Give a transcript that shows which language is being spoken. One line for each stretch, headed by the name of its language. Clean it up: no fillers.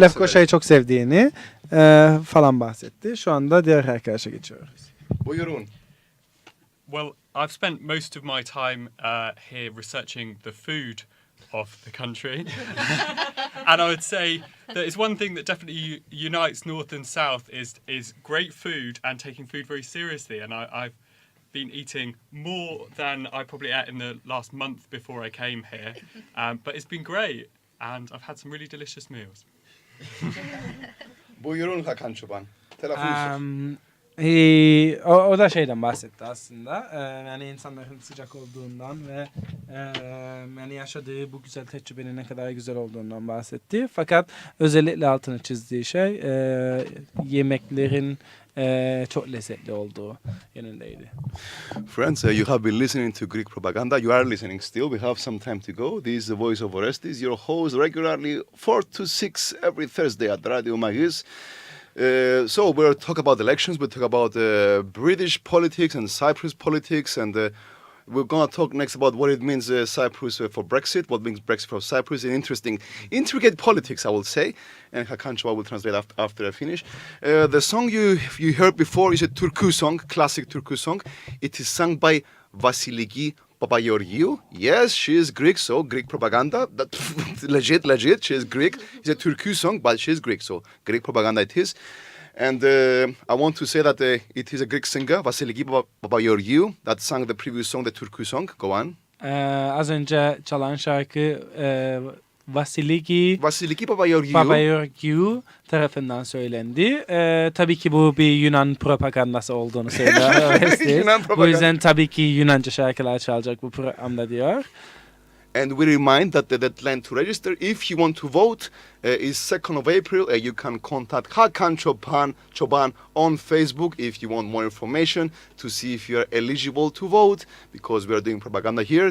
Turkish: Lefkoşa'yı çok sevdiğini falan bahsetti. Şu anda diğer arkadaşa geçiyoruz. Buyurun.
English: Well, I've spent most of my time here researching the food of the country. And I would say that it's one thing that definitely unites North and South is great food and taking food very seriously. And I've been eating more than I probably ate in the last month before I came here. But it's been great and I've had some really delicious meals.
Turkish: Buyurun Hakan Çoban. Telefon. O da şeyden bahsetti aslında. Yani insanların sıcak olduğundan ve yani yaşadığı bu güzel tecrübenin ne kadar güzel olduğundan bahsetti. Fakat özellikle altını çizdiği şey yemeklerin çok lezzetli olduğu yönündeydi.
English: Friends, you have been listening to Greek propaganda. You are listening still. We have some time to go. This is the voice of Orestes, your host regularly 4 to 6 every Thursday at Radio Magis. So we'll talk about elections, we'll talk about British politics and Cyprus politics, and we're going to talk next about what it means Cyprus for Brexit, what means Brexit for Cyprus, and intricate politics, I will say, and Hakan Çoban will translate after I finish. The song you heard before is a Turku song, classic Turku song. It is sung by Vasiliki Papageorgiou. Yes, she is Greek, so Greek propaganda. That, legit, she is Greek. It's a Turku song, but she is Greek, so Greek propaganda it is. And I want to say that it is a Greek singer, Vasiliki Papageorgiou, that sang the previous song, the Turku song. Go on.
Turkish: Az önce çalan şarkı Vasiliki Papageorgiou tarafından söylendi. Tabii ki bu bir Yunan propagandası olduğunu söylüyor. Bu yüzden tabii ki Yunanca şarkılar çalacak bu programda diyor.
English: And we remind that the deadline to register, if you want to vote, is 2nd of April. You can contact Hakan Çoban on Facebook if you want more information to see if you are eligible to vote, because we are doing propaganda here.